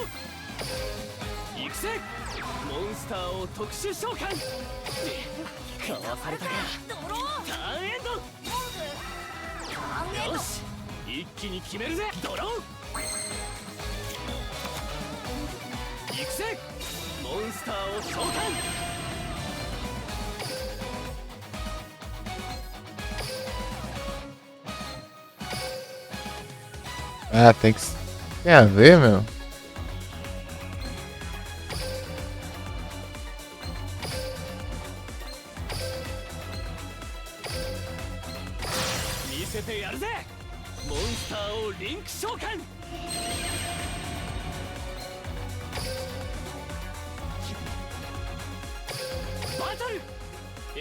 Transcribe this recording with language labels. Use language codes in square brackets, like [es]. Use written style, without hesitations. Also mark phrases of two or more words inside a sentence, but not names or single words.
[ja] 育成モンスターを特殊召喚。かわされたか。ドローターンエンド。よし一気に決めるぜ。ドロー行くぜ。モンスターを召喚。 [pt] Ah, tem que... Tem a ver, meu? [ja] 見せてやるぜ。モンスターをリンク召喚。バトル。